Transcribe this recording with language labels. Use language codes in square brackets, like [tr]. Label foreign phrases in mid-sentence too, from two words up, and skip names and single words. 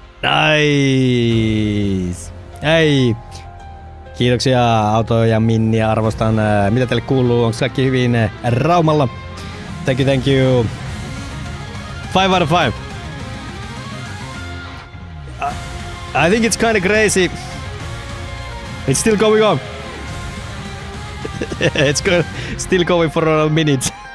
[fi] Nice! Hei! Kiitoksia Auto ja Minni, arvostan. Mitä teille kuuluu? Onko kaikki hyvin Raumalla? [en] Thank you, thank you. 5 out of 5. I think it's kind of crazy. It's still going on. It's still going for a minute.